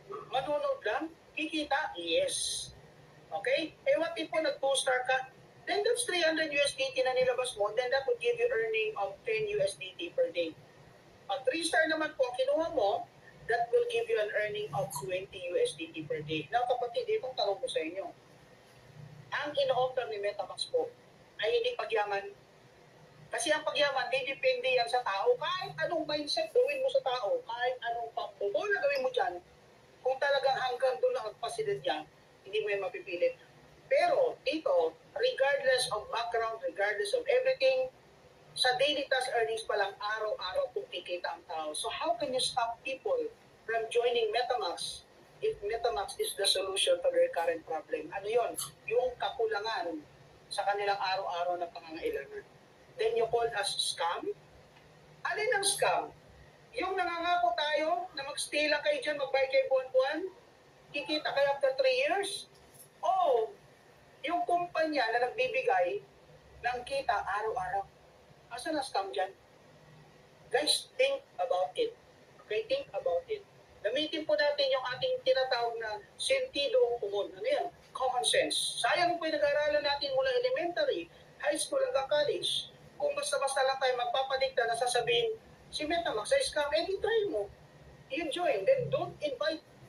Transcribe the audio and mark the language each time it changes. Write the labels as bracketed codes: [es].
[tl] Manonood lang? Kikita? Yes. Okay? Eh, [en] what if [tl] po nag-2-star ka? [en] Then that's 300 USDT [tl] na nilabas mo, [en] then that would give you earning of 10 USDT per day. [tl] Pag 3-star naman po, kinuha mo, [en] that will give you an earning of 20 USDT per day. [tl] Now, kapatid, itong tanong ko sa inyo. Ang ino-offer ni MetaMax po ay hindi pagyaman. Kasi ang pagyaman, depende yan sa tao. Kahit anong mindset gawin mo sa tao, kahit anong pambobola gawin mo dyan, kung talagang hanggang doon lang ang pasilid niya, hindi mo yan mapipilit. Pero dito, [en] regardless of background, regardless of everything, [tl] sa daily task earnings pa lang, araw-araw kung kikita ang tao. [en] So how can you stop people from joining MetaMax if MetaMax is the solution to their current problem? [tl] Ano yon? Yung kakulangan sa kanilang araw-araw na pangangailangan. [en] Then you call us scam? Alin ang scam? [tl] Yung nangangako tayo na mag-stay lang kayo dyan, mag-buy kayo buwan-buwan, kikita kayo after 3 years? O yung kumpanya na nagbibigay ng kita araw-araw. Asa na scam dyan? [en] Guys, think about it. Okay, think about it. [tl] Gamitin po natin yung ating tinatawag na sentido común. Ano yan? [en] Common sense. [tl] Sayang po yung nag-aaralan natin mula elementary, high school hanggang college. Kung basta-basta lang tayo magpapadikta na sasabihin, si Metamax ay scam, try mo. [en] You join. Then don't invite.